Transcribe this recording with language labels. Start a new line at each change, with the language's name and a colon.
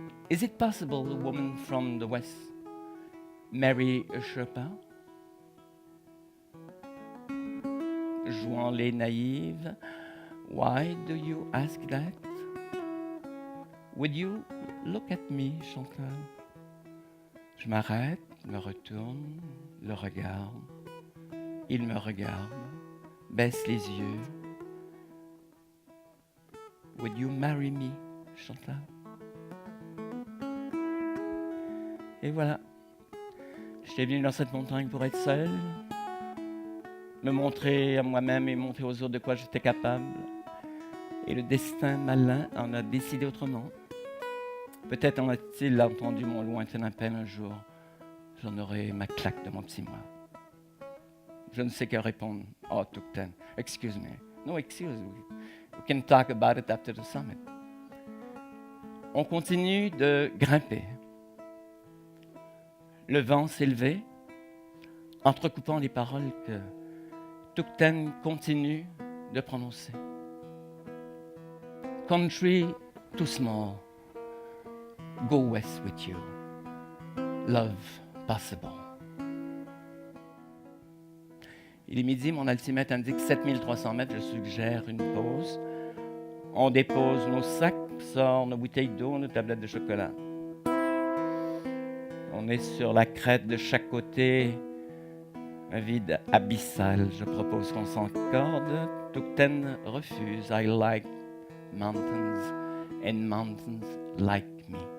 English: Is it possible a woman from the West marry a Sherpa?
French: jouant les naïves.
English: Why do you ask that? Would you look at me, Chantal?
French: Je m'arrête, me retourne, le regarde. Il me regarde, baisse les yeux.
English: Would you marry me, Chantal?
French: Et voilà. J'étais venu dans cette montagne pour être seul, me montrer à moi-même et montrer aux autres de quoi j'étais capable. Et le destin malin en a décidé autrement. Peut-être en a-t-il entendu mon lointain appel un jour. J'en aurai ma claque de mon petit moi. Je ne sais que répondre.
English: Oh, Tugten, excuse me. No excuse. We can talk about it after the summit.
French: On continue de grimper. Le vent s'élevait, entrecoupant les paroles que Tugten continue de prononcer.
English: Country too small, go west with you, love possible.
French: Il est midi, mon altimètre indique 7300 mètres, je suggère une pause. On dépose nos sacs, sort nos bouteilles d'eau, nos tablettes de chocolat. On est sur la crête de chaque côté, un vide abyssal. Je propose qu'on s'encorde. Tugten refuse.
English: I like mountains and mountains like me.